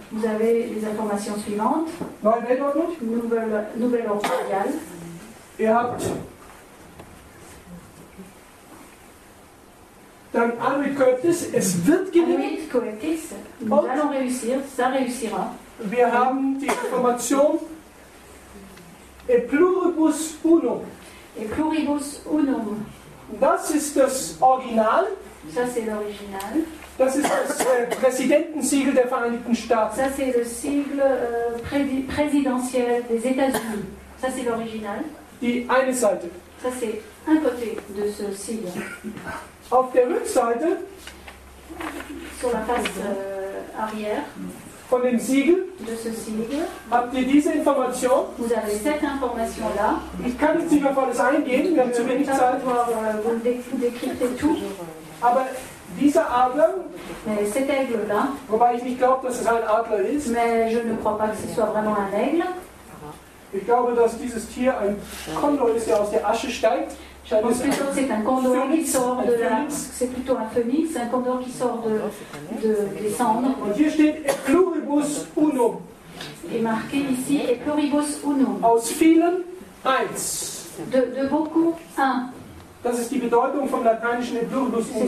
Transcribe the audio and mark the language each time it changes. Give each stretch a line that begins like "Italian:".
French: Vous avez les informations suivantes.
German: Neue Weltordnung.
French: Nouvelle ordre mondiale.
German: Ihr habt dann Anuit Coeptis, es wird gelingen.
French: Anuit Coeptis, nous allons réussir, ça réussira.
German: Wir haben die Information E pluribus unum.
Latin: E pluribus unum.
German: Das ist das Original.
French: Ça c'est l'original.
German: Das ist das Präsidentensiegel der Vereinigten Staaten.
French: Ça c'est le sigle présidentiel des États-Unis. Ça c'est l'original.
German: Die eine Seite.
French: Ça c'est un côté de ce sigle.
German: Auf der Rückseite,
French: sur la face arrière,
German: von dem Siegel,
French: de ce sigle,
German: habt ihr diese Information.
French: Vous avez cette information là.
German: Ich kann jetzt nicht auf alles eingehen, wir haben zu wenig Zeit.
French: Vous décryptez tout.
German: Aber dieser Adler,
French: cet aigle là,
German: wobei ich nicht glaube, dass es ein Adler ist.
French: Mais je ne crois pas que ce soit vraiment un aigle.
German: Ich glaube, dass dieses Tier ein Kondor ist, der aus der Asche steigt.
French: Je pense plutôt que c'est un condor qui sort de la... C'est plutôt un phénix, un condor qui sort des cendres.
German: Und hier steht E pluribus unum.
French: Et marqué ici E pluribus unum.
German: Aus vielen eins.
French: De beaucoup un.
German: Das ist die Bedeutung vom lateinischen E pluribus unum.